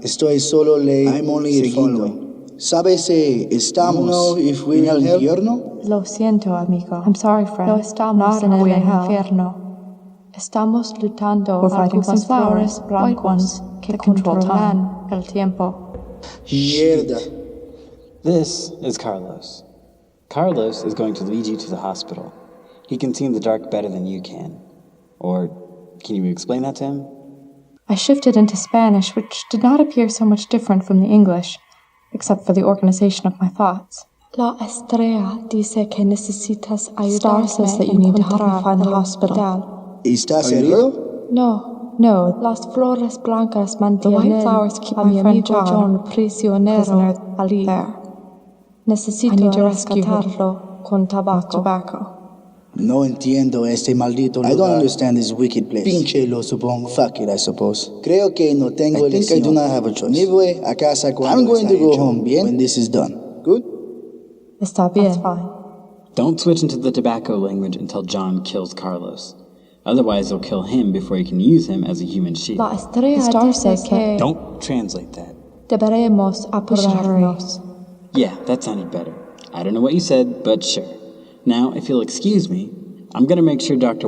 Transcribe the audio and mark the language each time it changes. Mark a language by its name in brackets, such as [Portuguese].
[Spanish] Estoy solo [English] I'm only following. [Spanish] ¿Sabes si estamos en el infierno? Lo siento, amigo. [English] I'm sorry, friend. [Spanish] No estamos en el infierno. Estamos luchando por algunas flores blancas que controlan el tiempo. Mierda. [English] This is Carlos. Carlos is going to lead you to the hospital. He can see in the dark better than you can. Or, can you explain that to him? I shifted into Spanish, which did not appear so much different from the English, except for the organization of my thoughts. [Spanish] La estrella dice que necesitas ayudarme. [English] Star says that you need to help me find the hospital. [Spanish] ¿Estás herido? No. Las flores blancas mantienen [English] the white flowers keep my friend John [Spanish] prisionero allí. [English] There. I need to [Spanish] rescatarlo con [English] tobacco. [Spanish] No entiendo este maldito lugar. [English] I don't understand this wicked place. [Spanish] Pinche lo supongo. [English] Fuck it, I suppose. [Spanish] Creo que no tengo elección. [English] I think I do not have a choice. [Spanish] Me voy a casa cuando [English] I'm going to go home, [Spanish] bien? [English] When this is done. Good? [Spanish] Está bien. [English] That's fine. Don't switch into the tobacco language until John kills Carlos. Otherwise, they'll kill him before you can use him as a human shield. [Spanish] La estrella [English] the star says [Spanish] que... [English] Don't translate that. [Spanish] Deberemos apurarnos. [English] Yeah, that sounded better. I don't know what you said, but sure. Now, if you'll excuse me, I'm gonna make sure Dr.